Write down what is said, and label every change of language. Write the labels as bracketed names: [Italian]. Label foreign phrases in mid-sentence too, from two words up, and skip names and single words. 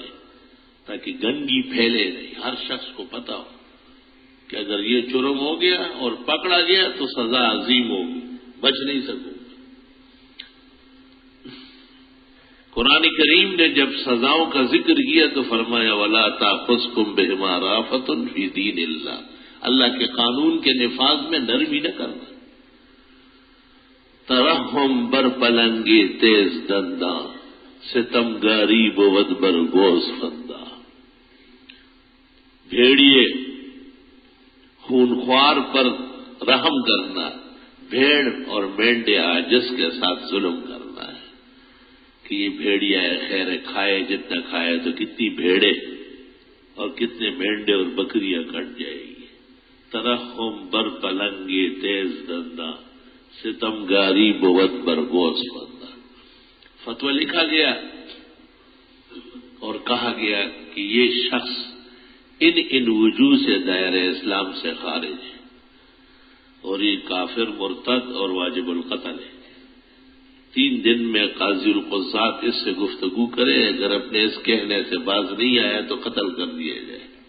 [Urdu] تاکہ گندگی پھیلے نہیں. ہر شخص کو پتا ہو کہ اگر یہ جرم ہو گیا اور پکڑا گیا تو سزا عظیم ہوگی، بچ نہیں سکوں. قرآن کریم نے جب سزاؤں کا ذکر کیا تو فرمایا [Arabic] وَلَا تَأْخُذْكُمْ بِهِمَا رَأْفَةٌ فِي دِينِ اللَّهِ، [Urdu] اللہ کے قانون کے نفاذ میں نرمی نہ کرنا. [Persian] ترحم بر پلنگی تیز دندا، ستمگاری بود بر گوز فندا. [Urdu] بھیڑیے خونخوار پر رحم کرنا، بھیڑ اور مینڈے عاجز کے ساتھ ظلم کرنا ہے کہ یہ بھیڑیا ہے، خیر کھائے جتنا کھائے تو کتنی بھیڑے اور کتنے مینڈے اور بکریاں کٹ جائے گی. [Persian] ترحم بر پلنگی تیز دندا، ستمگاری بود بر گوز فندا. [Urdu] فتویٰ لکھا گیا اور کہا گیا کہ یہ شخص ان وجوہ سے دائرہ اسلام سے خارج ہے اور یہ کافر مرتد اور واجب القتل ہے. 3 دن میں قاضی القضات اس سے گفتگو کرے، اگر اپنے اس کہنے سے باز نہیں آیا تو قتل کر دیا جائے۔